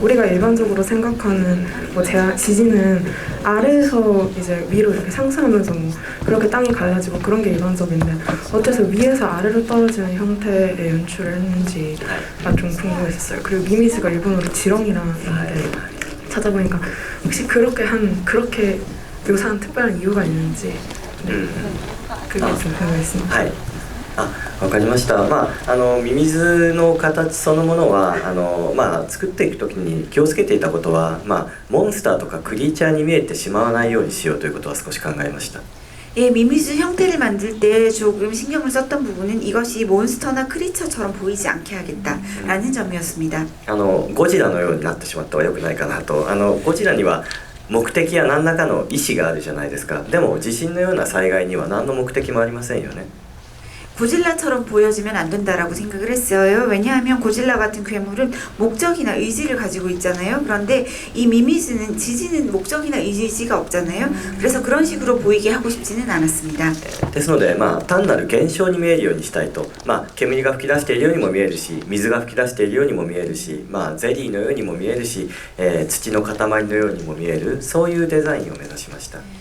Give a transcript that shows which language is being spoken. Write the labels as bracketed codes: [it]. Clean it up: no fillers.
[ko] 우리가 일반적으로 생각하는 지진은 아래에서 이제 위로 이렇게 상승하면서 그렇게 땅이 갈라지고 그런 게 일반적인데 어째서 위에서 아래로 떨어지는 형태의 연출을 했는지가 좀 궁금했었어요. 그리고 미미즈가 일본어로 지렁이라는 건데 찾아보니까 혹시 그렇게 묘사한 특별한 이유가 있는지 그게 좀 궁금했습니다. [ja] わかりました。ミミズの形そのものは作っていくときに気をつけていたことは、モンスターとかクリーチャーに見えてしまわないようにしようということは少し考えました。 [ko] 미미즈 형태를 만들 때 조금 신경을 썼던 부분은 이것이 몬스터나 크리처처럼 보이지 않게 하겠다라는 점이었습니다. [ja] ゴジラのようになってしまっては良くないかなと。ゴジラには目的や何らかの意思があるじゃないですか。でも地震のような災害には何の目的もありませんよね。 [ko] 고질라처럼 보여지면 안 된다라고 생각을 했어요. 왜냐하면 고질라 같은 괴물은 목적이나 의지를 가지고 있잖아요. 그런데 이 미미즈는 지지는 목적이나 의지가 없잖아요. 그래서 그런 식으로 보이게 하고 싶지는 않았습니다. [ja] ですので、単なる現象に見えるようにしたいと、煙が噴き出しているようにも見えるし、水が噴き出しているようにも見えるし、ゼリーのようにも見えるし、土の塊のようにも見える、そういうデザインを目指しました。